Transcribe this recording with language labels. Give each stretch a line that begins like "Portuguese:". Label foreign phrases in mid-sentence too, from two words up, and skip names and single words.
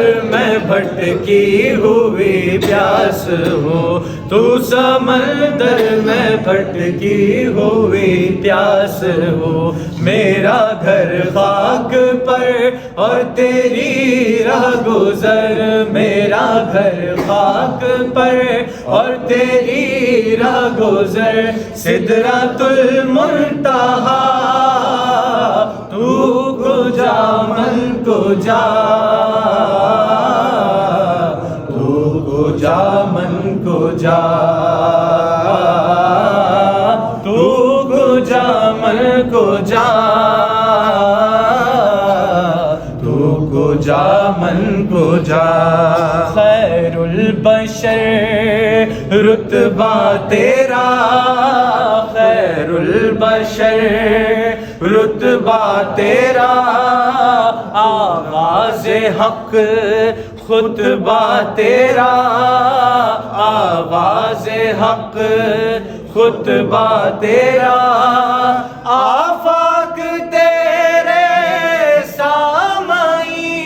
Urdu: میں بھٹکی ہوئی پیاس ہو تو سمندر میں بھٹکی ہوئی پیاس ہو میرا گھر خاک پر اور تیری راہ گزر میرا گھر خاک پر اور تیری راہ گزر سدرۃ المنتہا
Persian: تو کجا من کجا تو کجا من کجا تو کجا من کجا تو کجا من کجا
Urdu: خیر البشر رتبہ تیرا خیر البشر رتبہ تیرا آغاز حق خطبہ تیرا آواز حق خطبہ تیرا آفاق تیرے سامعین